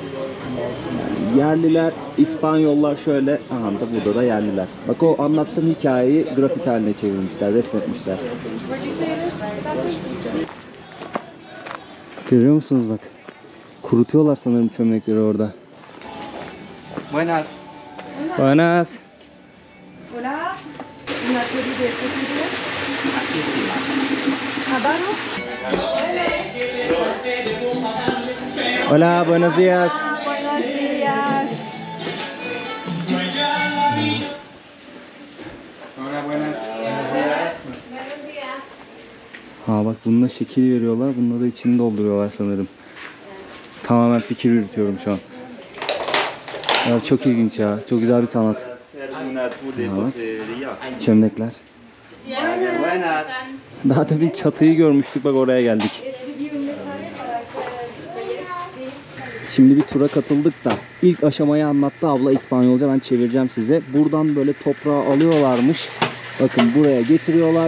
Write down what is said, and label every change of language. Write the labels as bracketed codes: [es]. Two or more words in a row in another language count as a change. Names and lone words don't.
[tr] Yerliler, İspanyollar şöyle. Aha da burada da yerliler. Bak o anlattığım hikayeyi grafiti haline çevirmişler, resmetmişler. Görüyor musunuz bak? Kurutuyorlar sanırım çömlekleri orada. [es] Buenas. Buenas. Hola. Una serie de cosas. Aquí sí. Habano. Hola, buenos días. Buenos días. Hola, buenas. [tr] Ha bak bununla şekil veriyorlar. Bununla da içini dolduruyorlar sanırım. Tamamen fikir yürütüyorum şu an. Ya çok ilginç ya. Çok güzel bir sanat. [es] Una tour de [tr] Ha, bak. [es] botelería. [tr] Çömlekler. [es] Buenas. [tr] Daha demin çatıyı görmüştük. Bak oraya geldik. Şimdi bir tura katıldık da ilk aşamayı anlattı abla İspanyolca, ben çevireceğim size. Buradan böyle toprağı alıyorlarmış. Bakın buraya getiriyorlar.